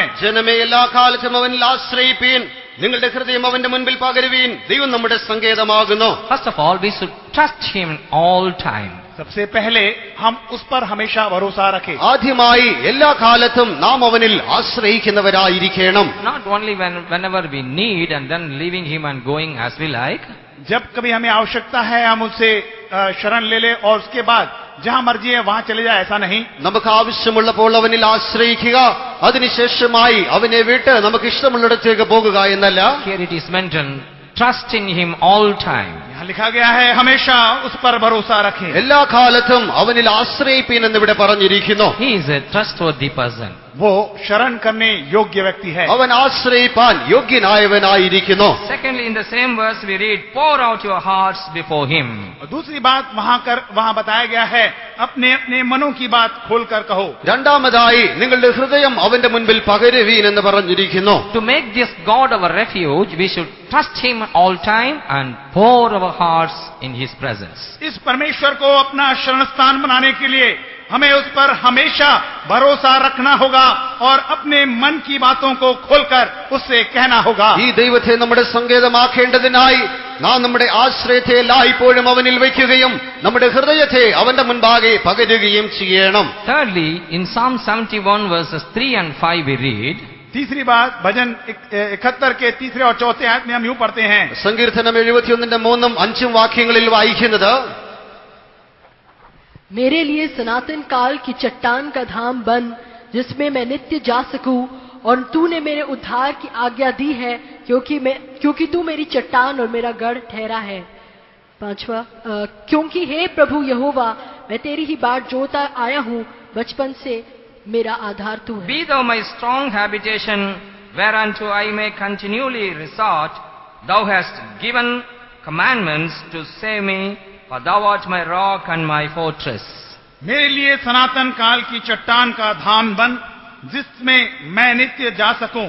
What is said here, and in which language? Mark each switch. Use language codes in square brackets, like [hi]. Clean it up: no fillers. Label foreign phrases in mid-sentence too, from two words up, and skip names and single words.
[ml] ജനമേ, എല്ലാ കാലത്തും അവനിൽ ആശ്രയിപ്പീൻ, നിങ്ങളുടെ ഹൃദയം അവന്റെ മുൻപിൽ പകരുവീൻ, ദൈവം നമ്മുടെ സങ്കേതമാകുന്നു. [en] First of all, we should trust Him all time. [hi] सबसे पहले हम उस पर हमेशा भरोसा रखें. [ml] ആദ്യമായി എല്ലാ കാലത്തും നാം അവനിൽ ആശ്രയിക്കുന്നവരായിരിക്കണം. [en] Not only whenever we need and then leaving Him and going as we like. [hi] जब कभी हमें आवश्यकता है हम उससे शरण ले ले और उसके बाद जहां मर्जी है वहां चले जाए, ऐसा नहीं. [ml] നമുക്ക് ആവശ്യമുള്ളപ്പോൾ അവനിൽ ആശ്രയിക്കുക, അതിനുശേഷമായി അവനെ വിട്ട് നമുക്ക് ഇഷ്ടമുള്ളിടത്തേക്ക് പോകുക എന്നല്ല. [en] Here it is mentioned, trust in Him all time. [hi] यहाँ लिखा गया है हमेशा उस पर भरोसा रखें. [ml] എല്ലാ കാലത്തും അവനിൽ ആശ്രയിപ്പീൻ എന്നിവിടെ പറഞ്ഞിരിക്കുന്നു. [en] He is a trustworthy person. [hi] वो शरण करने योग्य व्यक्ति है. [ml] അവൻ ആശ്രയിപ്പാൻ യോഗ്യനായവനായിരിക്കുന്നു. [en] Secondly, in the same verse we read, pour out your hearts before Him. [hi] और दूसरी बात वहां बताया गया है, अपने अपने मनों की बात खोलकर कहो. [ml] രണ്ടാമതായി നിങ്ങളുടെ ഹൃദയം അവന്റെ മുൻപിൽ പകരുവീൻ എന്ന് പറഞ്ഞിരിക്കുന്നു. [en] To make this God our refuge, we should trust Him all time and pour our hearts in His presence. [hi] इस परमेश्वर को अपना शरण स्थान बनाने के लिए हमें उस पर हमेशा भरोसा रखना होगा और अपने मन की बातों को खोलकर उससे कहना होगा. [ml] ഈ ദൈവത്തെ നമ്മുടെ സങ്കേതമാക്കേണ്ടതിനായി നാം നമ്മുടെ ആശ്രയത്തെ എല്ലായ്പ്പോഴും അവനിൽ വയ്ക്കുകയും നമ്മുടെ ഹൃദയത്തെ അവന്റെ മുൻപാകെ പകരുകയും ചെയ്യണം. [en] Thirdly, in Psalm 71 verses 3 and 5 we read, [hi] तीसरी बात भजन 71 के 3 और 4 आयत में हम यूं पढ़ते हैं. [ml] സങ്കീർത്തനം 71 3 5 വാക്യങ്ങളിൽ വായിക്കുന്നത്, [hi] मेरे लिए सनातन काल की चट्टान का धाम बन, जिसमें मैं नित्य जा सकूं, और तूने मेरे उद्धार की आज्ञा दी है, क्योंकि तू मेरी चट्टान और मेरा गढ़ ठहरा है. 5वां, क्योंकि हे प्रभु यहोवा, मैं तेरी ही बाट जोता आया हूँ, बचपन से मेरा आधार तू है. [en] Be thou my strong habitation, whereunto I may continually resort. Thou hast given commandments to save me, for thou art my rock and my fortress. [hi] मेरे लिए सनातन काल की चट्टान का धाम बन, जिसमें मैं नित्य जा सकूं.